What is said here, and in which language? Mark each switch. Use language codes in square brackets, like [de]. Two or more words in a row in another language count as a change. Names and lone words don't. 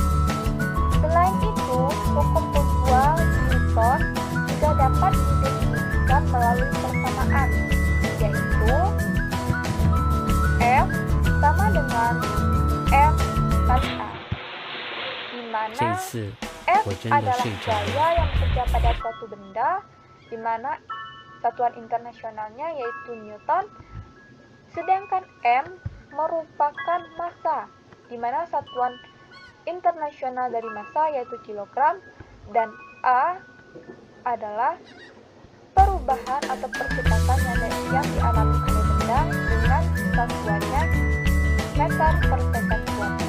[id] Selain itu, hukum kedua Newton juga dapat didefinisikan melalui persamaan, yaitu F sama dengan M kali A, di mana [zh] 这次 [id] F [zh] 我真的 [id] adalah [zh] 睡着了。 [id] gaya yang bekerja pada suatu benda, di mana satuan internasionalnya yaitu Newton, sedangkan M merupakan massa, di mana satuan internasional dari massa yaitu kilogram, dan A adalah perubahan atau percepatan yang dialami oleh benda dengan satuannya [en] meter per second [id] kuadrat.